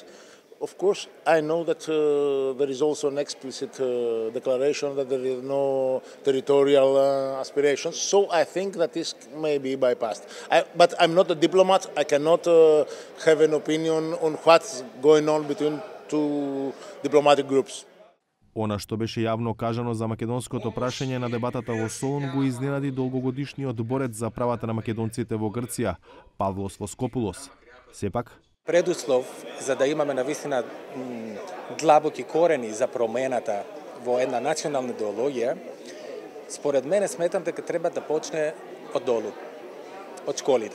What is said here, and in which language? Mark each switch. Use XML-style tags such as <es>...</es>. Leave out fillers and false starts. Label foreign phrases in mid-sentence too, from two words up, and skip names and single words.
<en>Of course, I know that there is also an explicit declaration that there is no territorial aspirations, so I think that this may be bypassed. But I'm not a diplomat, I cannot have an opinion on what's going on between two diplomatic groups.</en> <mk>Она што беше јавно кажано за македонското прашање на дебатата во Солун го изненади долгогодишниот борец за правата на македонците во Грција, Павлос Воскопулос. Сепак, Предуслов за да имаме навистина длабоки корени за промената во една национална идеологија, според мене сметам дека треба да почне од долу, од школите.</mk>